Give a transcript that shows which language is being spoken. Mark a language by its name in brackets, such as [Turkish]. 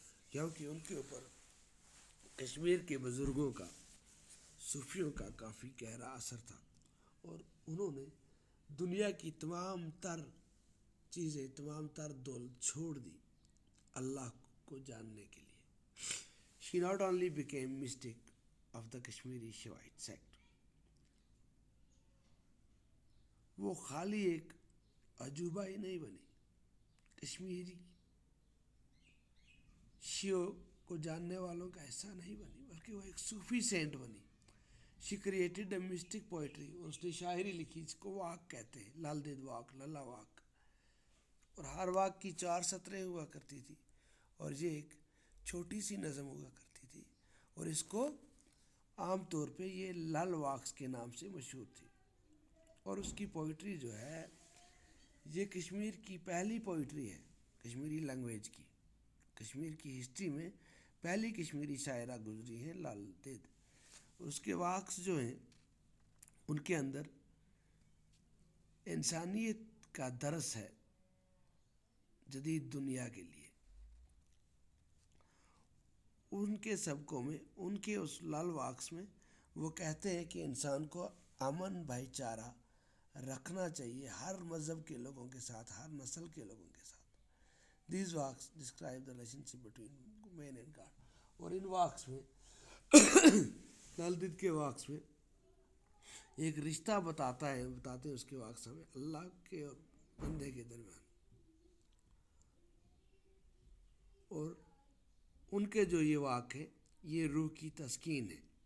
[Urdu] کیونکہ ان کے اوپر کشمیر کے بزرگوں کا، صوفیوں کا کافی گہرا اثر تھا، اور انہوں نے دنیا کی تمام تر چیزیں، تمام تر دولت چھوڑ دی اللہ کو جاننے کے لیے. [English] She not only became mystic of the Kashmiri Shiite sect. [Urdu] وہ خالی ایک عجوبہ ہی نہیں بنی، کشمیری شیعوں کو جاننے والوں کا حصہ نہیں بنی، بلکہ وہ ایک صوفی سینٹ بنی. [English] She created a mystic poetry. [Urdu] اور اس نے شاعری لکھی جس کو واق کہتے ہیں، لال دید واق، للا واق. اور ہر واق کی 4 سطریں ہوا کرتی تھی، اور یہ ایک چھوٹی سی نظم ہوا کرتی تھی، اور اس کو عام طور پہ یہ لل واقس کے نام سے مشہور تھی. اور اس کی پوئٹری جو ہے یہ کشمیر کی پہلی پوئٹری ہے، کشمیری لینگویج کی. کشمیر کی ہسٹری میں پہلی کشمیری شاعرہ گزری ہیں لال دید. اور اس کے واقعs جو ہیں ان کے اندر انسانیت کا درس ہے جدید دنیا کے لیے. ان کے سبقوں میں، ان کے اس لال واقعs میں وہ کہتے ہیں کہ انسان کو امن بھائی چارہ رکھنا چاہیے ہر مذہب کے لوگوں کے ساتھ، ہر نسل کے لوگوں کے ساتھ. [English] These walks describe the relationship between man and God. [Urdu] اور ان واقعs میں لال دید کے واقعs میں ایک رشتہ بتاتے ہیں اس کے واقعs میں اللہ کے اور بندے کے درمیان. اور ان کے جو یہ واقع ہے یہ روح کی تسکین ہے.